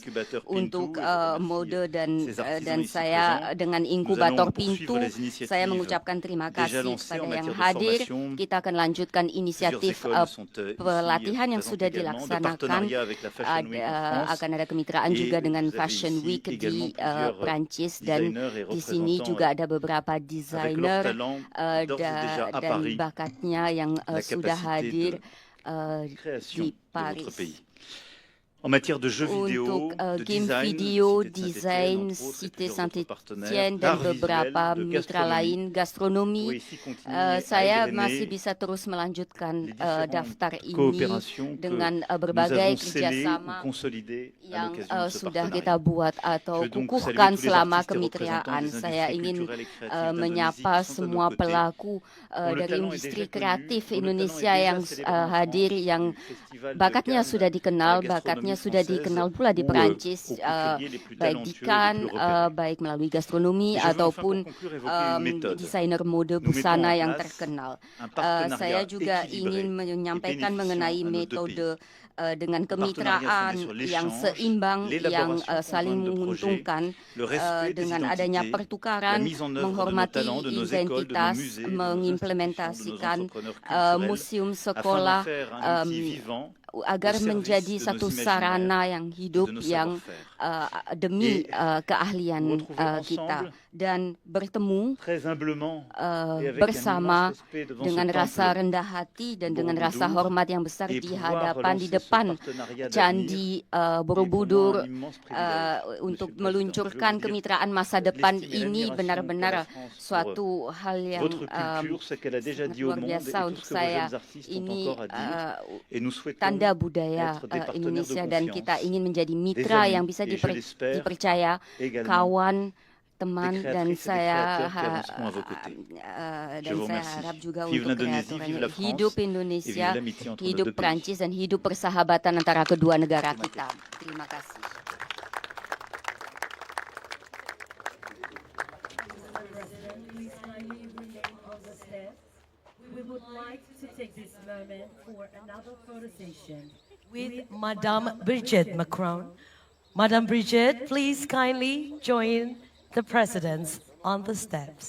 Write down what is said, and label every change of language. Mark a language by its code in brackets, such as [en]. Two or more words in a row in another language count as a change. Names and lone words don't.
[id] Untuk mode dan saya dengan inkubator pintu, saya mengucapkan terima kasih kepada yang hadir. Kita akan lanjutkan inisiatif pelatihan yang sudah dilaksanakan. Akan ada kemitraan juga juga dengan [fr] vous avez [id] Fashion [fr] ici [id] Week [fr] également [id] di [fr] plusieurs [id] Prancis, dan [fr] designers et [id] di sini [fr] représentants [id] juga ada beberapa [fr] avec leur [id] desainer [fr] talent d'ores et déjà à [id] dan [fr] Paris [id] bakatnya yang [fr] la [id] sudah [fr] capacité [id] hadir [fr] de création [id] di [fr] de votre [id] Paris. [fr] pays. En matière de jeux [id] Untuk [fr] vidéo, de [id] game [fr] design, [id] video, [fr] Cité de Saint-Étienne, [id] desain, [fr] entre autres, et [id] Cité [fr] plusieurs autres partenaires, [id] Saint-Étienne dan [fr] d'art visuel, [id] beberapa [fr] de [id] mitra [fr] gastronomie, [id] lain, [fr] vous [id] gastronomi, [fr] pourrez ici continuer à [id] saya [fr] égrener [id] masih bisa terus melanjutkan [fr] les différentes [id] daftar ini [fr] coopérations que [id] dengan [fr] nous [id] berbagai [fr] avons scellées ou [id] kerjasama [fr] consolidées à [id] yang [fr] l'occasion de ce [id] sudah [fr] partenariat. [id] kita buat atau [fr] Je veux donc [id] kukuhkan [fr] saluer tous les [id] selama [fr] artistes et représentants [id] kemitraan. [fr] des [id] Saya [fr] industries [id] ingin [fr] culturelles et créatives d'Indonésie [id] menyapa [fr] qui sont à nos [id] semua [fr] côtés, [id] pelaku [fr] dont le [id] dari [fr] talent est [id] industri [fr] déjà connu, [id] kreatif [fr] dont le talent est [id] Indonesia [fr] déjà [id] yang [fr] célébré en [id] hadir, [fr] France, [id] yang [fr] du Festival de [id] bakatnya [fr] Cannes [id] sudah [fr] à [id] dikenal, [fr] la [id] bakatnya [fr] gastronomie [id] sudah [fr] française, [id] dikenal pula di [fr] ou [id] Perancis, [fr] aux couturiers les plus [id] baik di [fr] talentueux et les [id] Cannes, [fr] plus repérés. [id] baik melalui gastronomi [fr] Et je veux enfin [id] ataupun [fr] pour conclure évoquer une méthode. [id] desainer mode [fr] Nous mettons [id] busana [fr] en [id] yang [fr] place [id] terkenal. [fr] un partenariat [id] Saya juga [fr] équilibré [id] ingin [fr] et [id] menyampaikan [fr] bénéficiant [id] mengenai [fr] à nos deux [id] metode [fr] pays. [id] dengan [fr] Un partenariat [id] kemitraan [fr] fondé sur [id] yang [fr] l'échange, [id] seimbang, yang [fr] l'élaboration [id] saling [fr] conjointe de projets, [id] menguntungkan, [fr] le respect des [id] dengan adanya [fr] identités, la [id] pertukaran, [fr] mise en œuvre de nos [id] menghormati [fr] talents, de nos écoles, de nos [id] identitas, [fr] musées, de nos institutions, de nos [id] mengimplementasikan [fr] entrepreneurs culturels, [id] museum [fr] afin [id] sekolah, [fr] d'en faire un outil vivant [id] agar [fr] au service [id] menjadi [fr] de [id] satu [fr] nos [id] sarana [fr] imaginaires [id] yang [fr] et [id] hidup [fr] de nos [id] yang [fr] savoir-faire. [id] demi [fr] Et [id] keahlian [fr] nous retrouver [id] kita, [fr] ensemble [id] dan bertemu [fr] très humblement et avec un [id] bersama [fr] immense respect devant [id] dengan [fr] ce [id] rasa [fr] temple [id] rendah hati dan dengan rasa [fr] Borobudur, [id] hormat yang besar [fr] et [id] di [fr] pouvoir [id] hadapan, di [fr] relancer ce [id] depan [fr] partenariat d'avenir [id] Candi [fr] est pour moi [id] Borobudur, [fr] un immense privilège, [id] untuk [fr] Monsieur le Président. [id] meluncurkan [fr] Je veux vous dire [id] kemitraan masa depan [fr] l'estime et [id] ini [fr] l'admiration [id] benar-benar [fr] pour la France, pour [id] suatu hal yang [fr] votre culture, ce qu'elle a déjà [id] sangat [fr] dit au [id] luar [fr] monde et [id] biasa [fr] tout [id] untuk [fr] ce que vos [id] saya. [fr] jeunes artistes ont [id] Ini [fr] encore à dire. Et nous souhaitons [id] tanda budaya [fr] être des partenaires de [id] Indonesia, dan kita [fr] confiance, [id] ingin menjadi [fr] des [id] mitra [fr] amis, [id] yang bisa [fr] et je l'espère [id] dipercaya, [fr] également [id] kawan, [fr] des [id] teman, dan [fr] créatrices et des [id] saya [fr] créateurs qui avanceront à vos côtés. Je [id] dan [fr] vous [id] saya [fr] remercie. [id] harap juga [fr] Vive [id] untuk [fr] l'Indonésie, vive [id] kreatornya [fr] la France, [id] hidup [fr] et [id] Indonesia, [fr] vive l'amitié entre nos [id] hidup [fr] deux pays. [id] Prancis, dan hidup persahabatan antara kedua negara kita. Terima kasih. [en] We would like to take this moment for another photo session with Madame Brigitte Macron. Madame Brigitte, please kindly join the presidents on the steps.